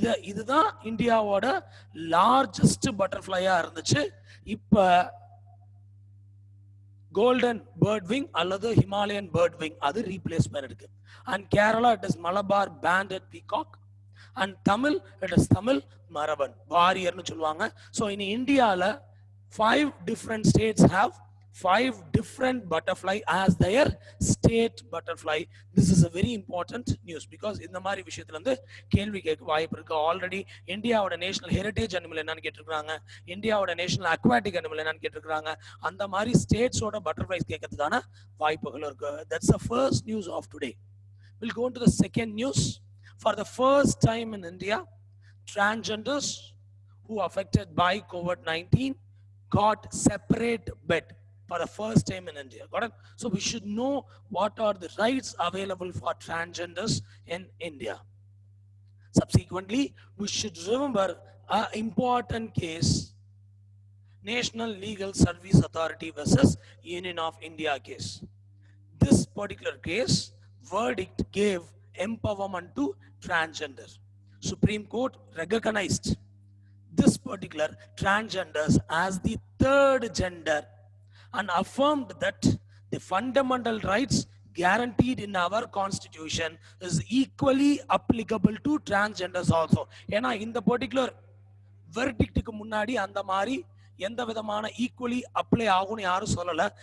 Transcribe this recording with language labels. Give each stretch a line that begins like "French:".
Tamil: இதுதான் இந்தியாவோட லார்ஜஸ்ட் பட்டர்ஃப்ளையா இருந்துச்சு. இப்ப கோல்டன் பேர்ட் விங் அல்லது ஹிமாலயன் பேர்ட் விங் அது ரீப்ளேஸ் பண்ணிருக்கு.
English: And Kerala it is Malabar banded peacock, and Tamil it is Tamil மரபன் வாரியர்னு சொல்லுவாங்க. ஸோ
Tamil: இனி இந்தியாவில்
English: 5 different states have 5 different butterfly as their state butterfly. This is a very important news because
Tamil: இந்த மாதிரி விஷயத்துல இருந்து கேள்வி கேட்க வாய்ப்பு இருக்கு. ஆல்ரெடி இந்தியாவோட நேஷனல் ஹெரிட்டேஜ் அனிமல் என்னன்னு கேட்டிருக்காங்க, இந்தியாவோட நேஷனல் அக்வாட்டிக் அனிமல் என்னன்னு கேட்டிருக்காங்க. அந்த மாதிரி ஸ்டேட்ஸோட பட்டர்ஃப்ளைஸ் கேட்கறதுக்கான வாய்ப்புகள் இருக்கு.
English: That's the first news of today. We'll go into the second news. For the first time in India, transgenders who are affected by COVID-19 got separate bed for the first time in India. Got it? So we should know what are the rights available for transgenders in India. Subsequently, we should remember an important case, National Legal Service Authority versus Union of India case. This particular case, verdict gave empowerment to transgender. Supreme Court recognized this particular transgenders as the third gender and affirmed that the fundamental rights guaranteed in our constitution is equally applicable to transgenders also.
Tamil: ஏன்னா இந்த particular வெர்டிக்ட்டுக்கு முன்னாடி அந்த மாதிரி எந்த விதமான equally apply ஆகும்னு யாரும் சொல்லல.